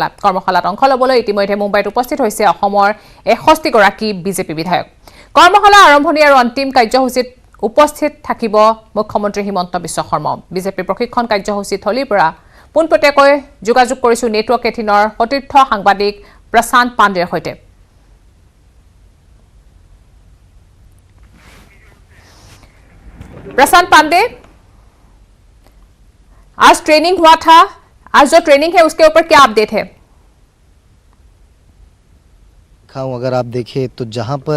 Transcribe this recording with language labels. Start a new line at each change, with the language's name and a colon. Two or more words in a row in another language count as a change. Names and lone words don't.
Assamese: কৰ্মশালাত অংশ ল'বলৈ ইতিমধ্যে মুম্বাইত উপস্থিত হৈছে অসমৰ 61গৰাকী বিজেপি বিধায়ক। কৰ্মশালা আৰম্ভণি আৰু অন্তিম কাৰ্যসূচীত উপস্থিত থাকিব মুখ্যমন্ত্ৰী হিমন্ত বিশ্ব শৰ্মাও। বিজেপি প্ৰশিক্ষণ কাৰ্যসূচী থলীৰ পৰা পোনপটীয়াকৈ যোগাযোগ কৰিছোঁ নেটৱৰ্ক 18ৰ সতীৰ্থ সাংবাদিক প্ৰশান্ত পাণ্ডেৰ সৈতে।
Hindi: प्रशांत पांडे, आज ट्रेनिंग हुआ था, आज जो ट्रेनिंग है उसके ऊपर क्या अपडेट है? अगर आप देखें तो जहां पर